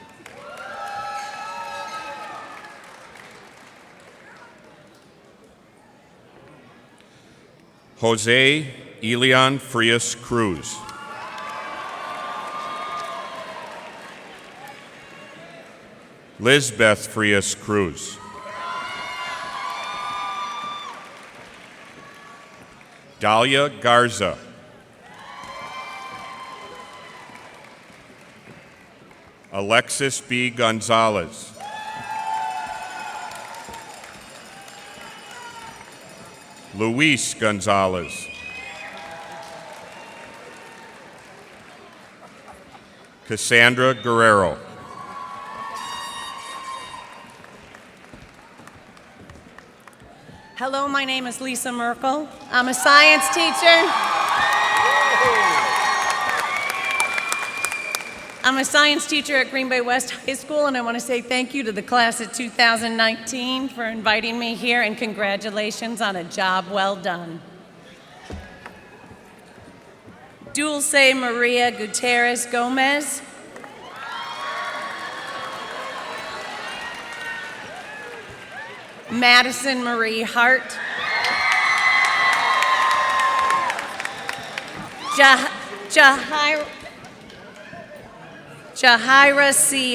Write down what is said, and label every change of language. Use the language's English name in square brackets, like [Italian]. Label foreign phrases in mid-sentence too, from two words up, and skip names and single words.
[English] Jose Elian Frias Cruz. Lizbeth Frias Cruz. Dahlia Garza. Alexis B. Gonzalez. Luis Gonzalez. Cassandra Guerrero. Hello, my name is Lisa Merkel. I'm a science teacher. I'm a science teacher at Green Bay West High School, and I want to say thank you to the class of 2019 for inviting me here, and congratulations on a job well done. Dulce Maria Gutierrez Gomez. Madison Marie Hart. Jahira C.